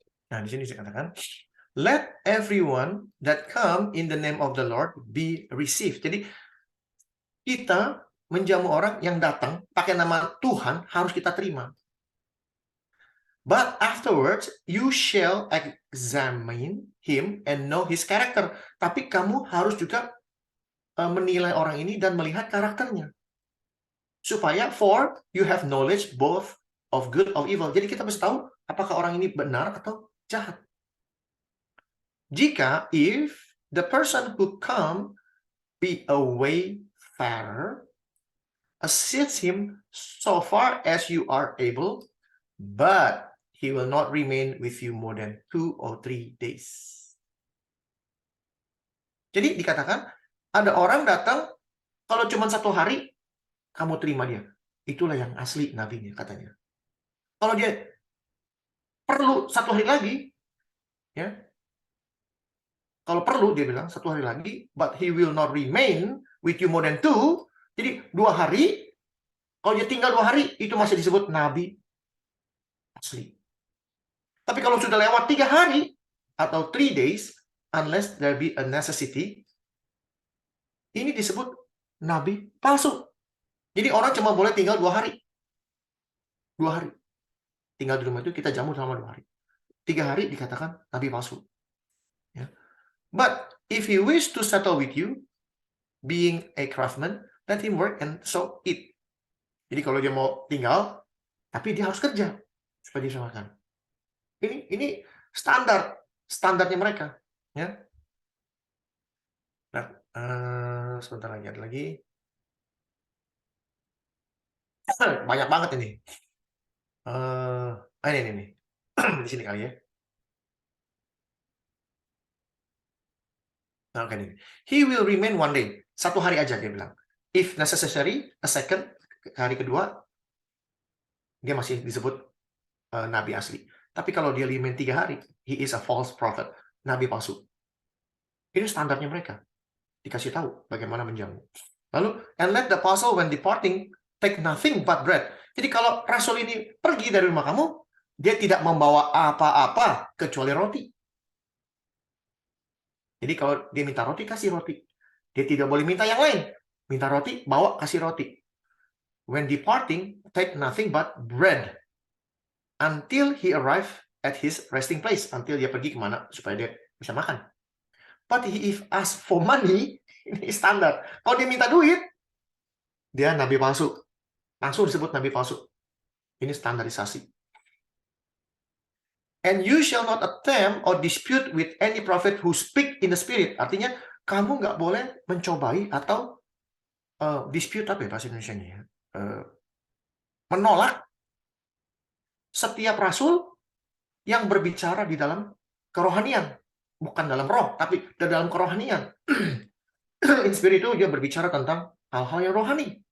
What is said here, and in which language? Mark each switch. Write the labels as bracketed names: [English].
[Indonesian] Nah, di sini dikatakan, [English] let everyone that come in the name of the Lord be received. [Indonesian] Jadi, kita menjamu orang yang datang pakai nama Tuhan harus kita terima. [English] But afterwards, you shall examine him and know his character. [Indonesian] Tapi kamu harus juga menilai orang ini dan melihat karakternya. Supaya [English] for you have knowledge both of good of evil. [Indonesian] Jadi kita bisa tahu apakah orang ini benar atau jahat. Jika [English] if the person who come be a wayfarer, assist him so far as you are able, but he will not remain with you more than 2 or 3 days. [Indonesian] Jadi dikatakan ada orang datang kalau cuma 1 hari kamu terima dia. Itulah yang asli nabinya katanya. Kalau dia perlu 1 hari lagi, ya. Kalau perlu dia bilang 1 hari lagi, [English] but he will not remain with you more than 2. [Indonesian] Jadi 2 hari, kalau dia tinggal 2 hari, itu masih disebut nabi asli. Tapi kalau sudah lewat 3 hari atau 3 days, [English] unless there be a necessity, [Indonesian] ini disebut nabi palsu. Jadi orang cuma boleh tinggal 2 hari. 2 hari. Tinggal di rumah itu kita jamu selama 2 hari. 3 hari dikatakan nabi palsu. Ya. [English] But if he wish to settle with you, being a craftsman, let him work and so eat. [Indonesian] Jadi kalau dia mau tinggal, tapi dia harus kerja supaya dia bisa makan. Ini standarnya mereka. Ya. Nah, sebentar lagi ada lagi. Banyak banget ini. Ini. Di sini kali ya. Nah, oke nih. [English] He will remain 1 day. [Indonesian] 1 hari aja dia bilang. [English] If necessary, a second, [Indonesian] hari kedua, dia masih disebut nabi asli. Tapi kalau dia remain 3 hari, [English] he is a false prophet. [Indonesian] Nabi palsu. Ini standarnya mereka. Dikasih tahu bagaimana menjamu. Lalu, [English] and let the apostle when departing take nothing but bread. [Indonesian] Jadi kalau rasul ini pergi dari rumah kamu, dia tidak membawa apa-apa kecuali roti. Jadi kalau dia minta roti, kasih roti. Dia tidak boleh minta yang lain. Minta roti, bawa, kasih roti. [English] When departing, take nothing but bread. Until he arrive at his resting place. [Indonesian] Until dia pergi kemana, supaya dia bisa makan. [English] But if ask for money, [Indonesian] ini standar. Kalau dia minta duit, dia nabi palsu. Langsung disebut nabi palsu. Ini standarisasi. [English] And you shall not attempt or dispute with any prophet who speak in the spirit. [Indonesian] Artinya, kamu nggak boleh mencobai atau dispute, apa ya bahasa Indonesianya? Menolak setiap rasul yang berbicara di dalam kerohanian. Bukan dalam roh, tapi dalam kerohanian. [English] In spirit [Indonesian] itu dia berbicara tentang hal-hal yang rohani.